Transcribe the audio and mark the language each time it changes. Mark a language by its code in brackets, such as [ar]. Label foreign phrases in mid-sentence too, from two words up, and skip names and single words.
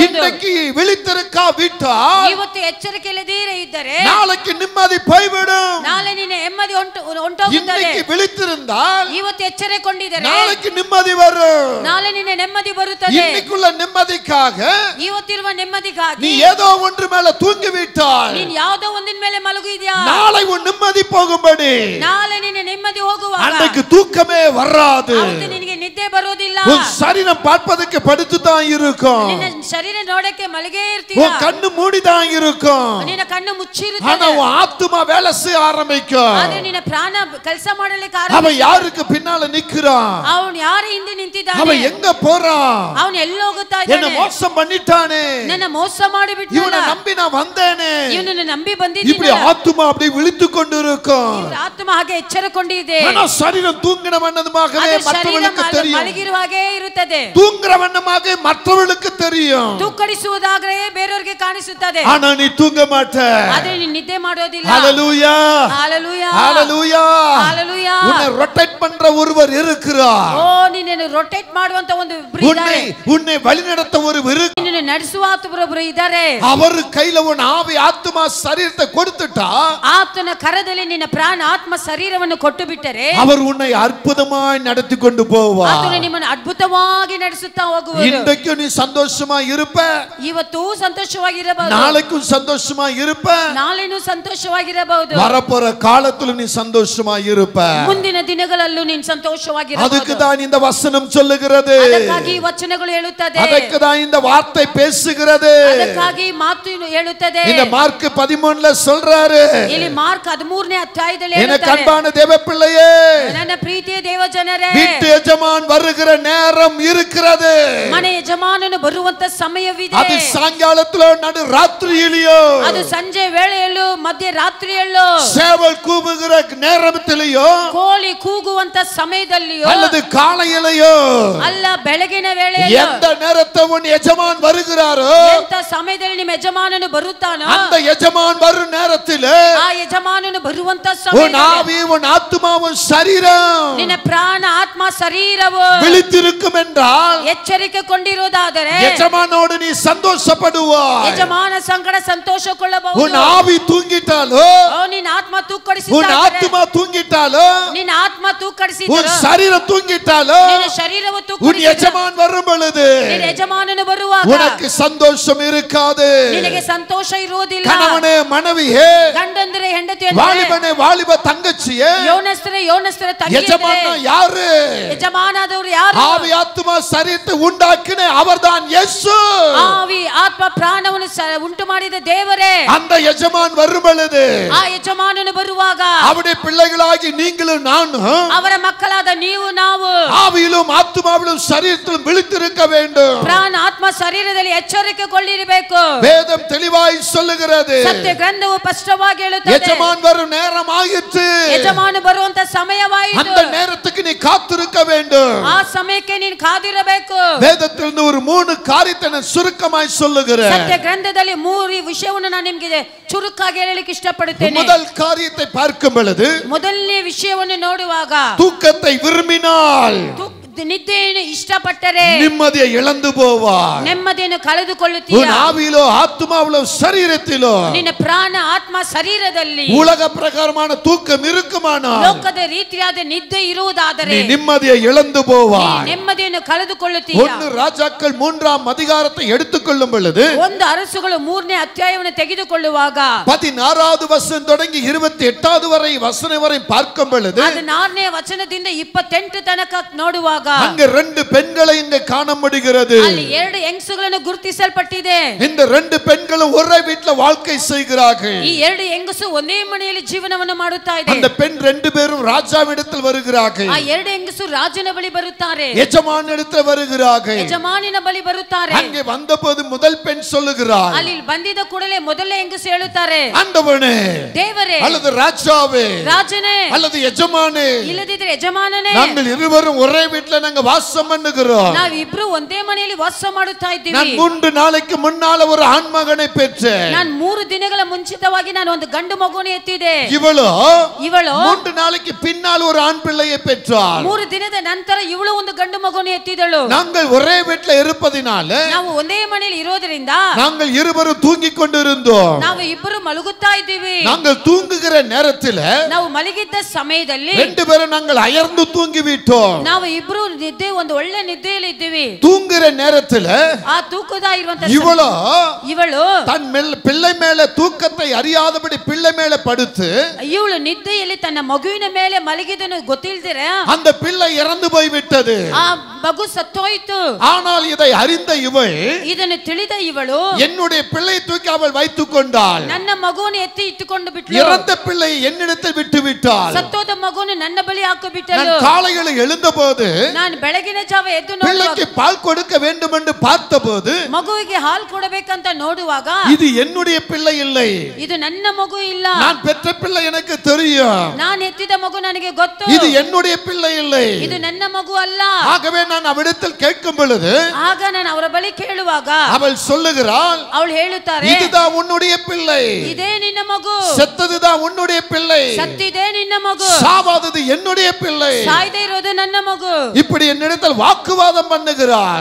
[ta] இன்னைக்கு விழித்திருக்காவிட்டால் [kn] ಇವತ್ತು ಎಚ್ಚರಿಕೆ ಇಲ್ಲದೇ ಇದ್ದರೆ [ta] நாளைக்கு நிம்மதி போய்விடும். [kn] ನಾಳೆ ನಿನ್ನ ನೆಮ್ಮದಿ ಹೊಂಟೋಗುತ್ತದೆ. [ta] இன்னைக்கு விழித்திருந்தால் [kn] ಇವತ್ತು ಎಚ್ಚರಗೊಂಡಿದ್ದರೆ [ta] நாளைக்கு நிம்மதி வரும். [kn] ನಾಳೆ ನಿನ್ನ ನೆಮ್ಮದಿ ಬರುತ್ತದೆ. [ta] இன்னைக்குள்ள நிம்மதிக்காக [kn] ಇವತ್ತಿರುವ ನೆಮ್ಮದಿಗಾಗಿ [ta] நீ ஏதோ ஒன்று மேல தூங்கிவிட்டால் [kn] ನೀನು ಯಾವುದೋ ಒಂದಿನ ಮೇಲೆ ಮಲಗಿದ್ಯಾ, [ta] நாளை உன் நிம்மதி போகும்படி [kn] ನಾಳೆ ನಿನ್ನ ನೆಮ್ಮದಿ ಹೋಗುವಾಗ [ta] அன்றைக்கு தூக்கமே வராது. [kn] ಅವತ್ತು ನಿನಗೆ ನಿದ್ದೆ ಬರೋದಿಲ್ಲ. [ta] உன் சரீரம் பார்ப்பதற்கு படுத்து தான் இருக்கும். [kn] ನಿನ್ನ ಶರೀರ ನೋಡಕ್ಕೆ ಮಲಗೇ ಇರ್ತೀಯ. [ta] உன் கண்ணு மூடி தான் இருக்கும். [kn] ನಿನ್ನ ಕಣ್ಣು ಮುಚ್ಚಿರುತ್ತದೆ. [ta] ஆனா உன் ஆத்துமா வேலை செய்ய ஆரம்பிக்கும். [kn] ಆದ್ರೆ ನಿನ್ನ ಪ್ರಾಣ ಕೆಲಸ ಮಾಡಲಿಕ್ಕೆ [ta] அவன் [kn] ಆರಂಭಿಸುತ್ತದೆ. [ta] யாருக்கு பின்னால நிக்கிறான்? [kn] ಅವನು ಯಾರ ಹಿಂದೆ ನಿಂತಿದ್ದಾನೆ? [ta] அவன் எங்க போறான்? [kn] ಅವನು ಎಲ್ಲಿ ಹೋಗುತ್ತಾ [ta] என்ன [kn] ಇದ್ದಾನೆ? [ta] மோசம் பண்ணிட்டானே, [kn] ನನ್ನ ಮೋಸ ಮಾಡಿಬಿಟ್ಟ. [ta] இவனை நம்பி நான் வந்தேனே. [kn] ಇವನನ್ನು ನಂಬಿ [ta] இப்படி [kn] ಬಂದಿದ್ದೀನಿ. [ta] ஆத்துமா அப்படி விழித்துக் கொண்டிருக்கும். [kn] ಆತ್ಮ ಹಾಗೆ ಎಚ್ಚರಗೊಂಡಿದೆ. [ta] ஆனா சரீரம் தூங்கின வண்ணமாகவே [kn] ಅದು ಶರೀರ [ta] மற்றவர்களுக்கு தெரியும். [kn] ಮಲಗಿರುವ ಹಾಗೆ ಇರುತ್ತದೆ. [ta] தூங்குற வண்ணமாக மற்றவர்களுக்கு தெரியும். [kn] ತೂಕಡಿಸುವುದಾದ್ರೆ ಬೇರೆಯವರಿಗೆ ಕಾಣಿಸುತ್ತದೆ. [ta] ஆனா நீ தூங்க மாட்ட. [kn] ಆದ್ರೆ ನೀನು ನಿದ್ದೆ ಮಾಡೋದಿಲ್ಲ. [ta] ஹalleluya, ஹalleluya, ஹalleluya, ஹalleluya. உன்னை ரொட்டேட் பண்ற ஒருவர் இருக்கிறார். [kn] ಓ ನಿನ್ನನ್ನು ರೊಟೇಟ್ ಮಾಡುವಂತ ಒಂದು [ta] உன்னை வழிநடத்த ஒருவர் இருக்கிறார். [kn] ನಿನ್ನನ್ನು ನಡೆಸುವ ಒಬ್ಬರು ಇದ್ದಾರೆ. [ta] அவர் கையில உன் ஆவி ஆத்மா சரீரத்தை கொடுத்துட்டா, [kn] ಆತನ ಕರದಲ್ಲಿ ನಿನ್ನ ಪ್ರಾಣ ಆತ್ಮ ಶರೀರವನ್ನು ಕೊಟ್ಟು ಬಿಟ್ಟರೆ [ta] அவர் உன்னை அற்புதமாய் நடத்தி கொண்டு போவார். [kn] ಆತನು ನಿಮ್ಮನ್ನು ಅದ್ಭುತವಾಗಿ ನಡೆಸುತ್ತಾ ಹೋಗುವರು. [ta] இன்றைக்கு நீ சந்தோஷமா இருப்ப, [kn] ಇವತ್ತು ಸಂತೋಷವಾಗಿರಬಹುದು. [ta] நாளைக்கும் சந்தோஷமா இருப்ப, [kn] ನಾಳೆನೂ ಸಂತೋಷವಾಗಿರಬಹುದು. [ta] வரப்போற காலத்துல நீ சந்தோஷமா இருப்ப. [kn] ಮುಂದಿನ ದಿನಗಳಲ್ಲೂ ನೀನು ಸಂತೋಷವಾಗಿರಬಹುದು. [ta] அதுக்கு தான் இந்த வசனம் சொல்லுகிறது. [kn] ಅದಕ್ಕಾಗಿ ವಚನಗಳು ಹೇಳುತ್ತದೆ. [ta] அதுக்கு தான் இந்த வார்த்தை பேசுகிறது. [kn] ಅದಕ್ಕಾಗಿ ಮಾತು ಹೇಳುತ್ತದೆ. [ta] இந்த மார்க் 13ல சொல்றாரு. [kn] ಇಲ್ಲಿ ಮಾರ್ಕ್ 13ನೇ ಅಧ್ಯಾಯದಲ್ಲಿ [ta] எனக்கு [kn] ಹೇಳುತ್ತಾರೆ, [ta] அன்பான தேவ பிள்ளையே, [kn] ನನ್ನ ಪ್ರೀತಿಯ ದೇವ ಜನರೇ, [ta] வீட்டு எஜமான் வருகிற நேரம் இருக்கிறது. [kn] ಮನೆ ಯಜಮಾನನು ಬರುವಂತ ಸಮಯವಿದೆ. [ta] அது சாயங்காலத்துல நடு ராத்திரியிலோ, [kn] ಅದು ಸಂಜೆ ವೇಳೆಯಲ್ಲೂ ಮಧ್ಯರಾತ್ರಿಯಲ್ಲೂ, [ta] சேவல் கூவுகிற நேரத்திலோ, [kn] ಕೋಳಿ ಕೂಗುವಂತ ಸಮಯದಲ್ಲಿಯೋ, [ta] அல்லது காலையிலோ, [kn] ಅಲ್ಲ ಬೆಳಗಿನ ವೇಳೆಯಲ್ಲೂ, [ta] எந்த நேரத்தை உன் எஜமான் வருகிறாரோ, [kn] ಎಂತ ಸಮಯದಲ್ಲಿ ನಿಮ್ಮ ಯಜಮಾನನು ಬರುತ್ತಾನೋ, [ta] அந்த எஜமான் வரும் நேரத்தில் [kn] ಆ ಯಜಮಾನನು ಬರುವಂತ [ta] உன் [kn] ಸಮಯದಲ್ಲಿ [ta] ஆவி உன் ஆத்துமா உன் சரீரம் [kn] ನಿನ್ನ ಪ್ರಾಣ ಆತ್ಮ ಶರೀರವು [ta] விழித்திருக்கும் என்றால் [kn] ಎಚ್ಚರಿಕೆ ಕೊಂಡಿರುವುದಾದರೆ [ta] எஜமானோடு நீ சந்தோஷப்படுவாய். [kn] ಯಜಮಾನ ಸಂಗಡ ಸಂತೋಷಕೊಳ್ಳಬಹುದು. [ta] உன் ஆவி தூங்கிட்டாலோ, [kn] ನಿನ್ನ ಆತ್ಮ [ta] உன் [kn] ತೂಕಡಿಸಿದರೆ, [ta] ஆத்துமா தூங்கிட்டாலோ, [kn] ನಿನ್ನ ಆತ್ಮ [ta] உன் [kn] ತೂಕಡಿಸಿದರೆ, [ta] சரீரம் தூங்கிட்டாலோ, [kn] ನಿನ್ನ ಶರೀರವು [ta] உன் [kn] ತೂಕಡಿಸಿದರೆ, [ta] எஜமான் வரும் பொழுது [kn] ನಿನ್ನ ಯಜಮಾನನು ಬರುವಾಗ [ta] உனக்கு சந்தோஷம் இருக்காது. [kn] ನಿನಗೆ ಸಂತೋಷ ಇರುವುದಿಲ್ಲ. [ta] கணவனே மனைவியே, [kn] ಗಂಡಂದ್ರೆ ಹೆಂಡತಿ [ta] வாலிபனே வாலிப தங்கச்சியே, [kn] ಯೌವನಸ್ಥರ [ta] எஜமான் [kn] ತಂಗಿ [ta] யாரு? [kn] ಯಜಮಾನದವರು ಯಾರು? [ta] ஆவி ஆத்துமா சரீரத்தை உண்டாக்கின அவர்தான் இயேசு. [kn] ಆವಿ ಆತ್ಮ ಪ್ರಾಣವನ್ನು ಉಂಟು ಮಾಡಿದ ದೇವರೇ. [ta] அந்த எஜமான் வரும் பொழுது [kn] ಆ ಯಜಮಾನನು ಬರುವಾಗ [ta] அவருடைய பிள்ளைகளாகி நீங்களும் நானும் [kn] ಅವರ ಮಕ್ಕಳಾದ ನೀವು ನಾವು [ta] ஆவியிலும் ஆத்துமாவிலும் சரீரத்திலும் விழித்திருக்க வேண்டும். [kn] ಪ್ರಾಣ ಆತ್ಮ ಶರೀರದಲ್ಲಿ ಎಚ್ಚರಿಕೆಗೊಳ್ಳಿರಬೇಕು. [ta] வேதம் தெளிவாய் சொல்லுகிறது. [kn] ಸತ್ಯ ಗ್ರಂಥವು ಸ್ಪಷ್ಟವಾಗಿ ಹೇಳುತ್ತದೆ, [ta] எஜமான் வரும் நேரம் ஆயிற்று. [kn] ಯಜಮಾನ ಬರುವಂತ ಸಮಯವಾಯಿತು. [ta] அந்த நேரத்துக்கு நீ காத்திருக்க வேண்டும். [kn] ಆ ಸಮಯಕ್ಕೆ ನೀನು ಕಾದಿರಬೇಕು. [ta] வேதத்திலிருந்து ஒரு 3 காரியத்தை நான் சுருக்கமாய் சொல்லுகிறேன். [kn] ಸತ್ಯ ಗ್ರಂಥದಲ್ಲಿ 3 ವಿಷಯವನ್ನು ನಾನು ನಿಮಗೆ ಚುರುಕಾಗಿ ಹೇಳಲಿಕ್ಕೆ ಇಷ್ಟಪಡುತ್ತೇನೆ. [ta] முதல் காரியத்தை பார்க்கும் பொழுது [kn] ಮೊದಲನೇ ವಿಷಯವನ್ನು ನೋಡುವಾಗ, [ta] தூக்கத்தை விரும்பினால் [kn] ನಿದ್ದೆಯನ್ನು ಇಷ್ಟಪಟ್ಟರೆ [ta] நிம்மதியை இழந்து போவாய். [kn] ನೆಮ್ಮದಿಯನ್ನು ಕಳೆದುಕೊಳ್ಳುತ್ತೀಯ. [ta] உன் ஆவியிலோ ஆத்துமாவிலோ சரீரத்திலோ [kn] ನಿನ್ನ ಪ್ರಾಣ ಆತ್ಮ ಶರೀರದಲ್ಲಿ [ta] உலக பிரகாரமான தூக்கம் இருக்குமானால் [kn] ಲೋಕದ ರೀತಿಯಾದ ನಿದ್ದೆ ಇರುವುದಾದರೆ [ta] நீ நிம்மதியை இழந்து போவாய். [kn] ನೆಮ್ಮದಿಯನ್ನು ಕಳೆದುಕೊಳ್ಳುತ್ತೀಯ. [ta] 1 ராஜாக்கள் 3ஆம் அதிகாரத்தை எடுத்துக்கொள்ளும் பொழுது [kn] 1 ಅರಸುಗಳು 3ನೇ ಅಧ್ಯಾಯವನ್ನು ತೆಗೆದುಕೊಳ್ಳುವಾಗ [ta] 16வது வசனம் தொடங்கி 28வது வரை வசனம் வரை பார்க்கும் பொழுது [kn] 14ನೇ ವಚನದಿಂದ 28 ತನಕ ನೋಡುವಾಗ [ta] அங்க 2 பெண்களை இங்க காண முடிகிறது. [kn] ಅಲ್ಲಿ 2 ಹೆಂಗಸುಗಳನ್ನು ಗುರುತಿಸಲ್ಪಟ್ಟಿದೆ. [ta] இந்த 2 பெண்களும் ஒரே வீட்ல வாழ்க்கை செய்கிறார்கள். [kn] ಈ 2 ಹೆಂಗಸು ಒಂದೇ ಮನೆಯಲ್ಲಿ ಜೀವನವನ್ನು ಮಾಡುತ್ತಾ ಇದೆ. [ta] அந்த பெண் 2 பேரும் ராஜாவிடத்தில் வருகிறார்கள். [kn] ಆ 2 ಹೆಂಗಸು ರಾಜನ ಬಳಿ ಬರುತ್ತಾರೆ. [ta] எஜமானிடத்தில் வருகிறார்கள். [kn] ಯಜಮಾನಿನ ಬಳಿ ಬರುತ್ತಾರೆ. [ta] அங்கே வந்தபோது முதல் பெண் சொல்லுகிறாள், [kn] ಅಲ್ಲಿ ಬಂದಿದ ಕೂಡಲೇ ಮೊದಲನೇ ಹೆಂಗಸು ಹೇಳುತ್ತಾರೆ, [ta] ஆண்டவனே, [kn] ದೇವರೇ, [ta] அல்லது ராஜாவே, [kn] ರಾಜನೇ, [ta] அல்லது எஜமானே, [kn] ಇಲ್ಲದಿದ್ರೆ ಯಜಮಾನನೇ, [ta] நாங்கள் இருவரும் ஒரே வீட்ல நாங்க வாசம் பண்ணுகிறோம். [kn] ನಾವಿಬ್ರು ಒಂದೇ ಮನೆಯಲ್ಲಿ ವಾಸ ಮಾಡುತ್ತಾ [ta] நான் [kn] ಇದ್ದೀವಿ. [ta] 3 நாளைக்கு முன்னால ஒரு ஆண் மகனை பெற்றேன். [kn] ನಾನು 3 ದಿನಗಳ ಮುಂಚಿತವಾಗಿ ನಾನು ಒಂದು ಗಂಡು ಮಗುವನ್ನು ಎತ್ತಿದೆ. ಇವಳು ಇವಳು [ta] 3 நாளைக்கு பின்னால் ஒரு ஆண் பிள்ளையை பெற்றாள். [kn] 3 ದಿನದ ನಂತರ ಇವಳು ಒಂದು ಗಂಡು ಮಗುವನ್ನು ಎತ್ತಿದಳು. [ta] நாங்கள் ஒரே வீட்ல இருப்பதினால [kn] ನಾವು ಒಂದೇ ಮನೆಯಲ್ಲಿ ಇರೋದ್ರಿಂದ [ta] நாங்கள் இருவரும் தூங்கிக் கொண்டிருந்தோம். [kn] ನಾವು ಇಬ್ಬರು ಮಲಗುತ್ತಾ ಇದ್ದೀವಿ. [ta] நாங்கள் தூங்குகிற நேரத்தில் [kn] ನಾವು ಮಲಗಿದ್ದ ಸಮಯದಲ್ಲಿ [ta] 2 பேரும் நாங்கள் அயர்ந்து தூங்கி விட்டோம். [kn] ನಾವು ಇಬ್ಬರು ನಿದ್ದೆ ಒಂದು ಒಳ್ಳೆ ನಿದ್ದೆಯಲ್ಲಿ ಇದ್ದೀವಿ. [ta] தூங்குற நேரத்துல [kn] ಆ ತೂಕದ ಇರುವಂತ [ta] ಇವಳು தன் பிள்ளை மேல தூக்கத்தை அறியாதபடி பிள்ளை மேல படுத்து [kn] ಇವಳು ನಿದ್ದೆಯಲ್ಲಿ ತನ್ನ ಮಗುವಿನ ಮೇಲೆ ಮಲಗಿದನು ಗೊತ್ತಿಲ್ಲದಿರ [ta] அந்த பிள்ளை இறந்து போய் விட்டது. [kn] ಆ ಮಗು ಸತ್ತೋಯಿತು. [ta] ஆனால் இதை அறிந்த ಇವಳು [kn] ಇದನ್ನು ತಿಳಿದ ಇವಳು [ta] என்னுடைய பிள்ளையை தூக்கி அவள் வைத்துக் கொண்டாள். [kn] ನನ್ನ ಮಗುವನ್ನು ಎತ್ತಿ ಇಟ್ಟುಕೊಂಡು ಬಿಟ್ಲು. [ta] இறந்த பிள்ளை என்னிடத்தில் விட்டு விட்டாள். [kn] ಸತ್ತೋದ ಮಗುವನ್ನು ನನ್ನ ಬಳಿ ಹಾಕಿ ಬಿಟ್ಟಳು. [ta] நான் காலையில் எழுந்தபோது [kn] ನಾನು ಬೆಳಗಿನ ಜಾವ ಎದ್ದು [ta] பிள்ளைக்கு பால் கொடுக்க வேண்டும் என்று பார்த்தபோது [kn] ಮಗುವಿಗೆ ಹಾಲು ಕೊಡಬೇಕಂತ ನೋಡುವಾಗ [ta] இது என்னுடைய பிள்ளை இல்லை, [kn] ಇದು ನನ್ನ ಮಗು ಇಲ್ಲ, [ta] நான் பெற்ற பிள்ளை எனக்கு தெரியும், [kn] ನಾನು ಎತ್ತಿದ ಮಗು ನನಗೆ ಗೊತ್ತು, [ta] இது என்னுடைய பிள்ளை இல்லை, [kn] ಇದು ನನ್ನ ಮಗು ಅಲ್ಲ. [ta] ஆகவே நான் அவளிடத்தில் கேட்கும் பொழுது [kn] ಆಗ ನಾನು ಅವರ ಬಳಿ ಕೇಳುವಾಗ [ta] அவள் சொல்லுகிறாள், [kn] ಅವಳು ಹೇಳುತ್ತಾರೆ, [ta] இதுதான் உன்னுடைய பிள்ளை, [kn] ಇದೇ ನಿನ್ನ ಮಗು, [ta] செத்ததுதான் உன்னுடைய பிள்ளை, [kn] ಸತ್ತಿದೆ ನಿನ್ನ ಮಗು, [ta] சாவாதது என்னுடைய பிள்ளை, [kn] ಸಾಯದೆ ಇರೋದು ನನ್ನ ಮಗು. [ta] இப்படி என்னிடத்தில் வாக்குவாதம் பண்ணுகிறாள்.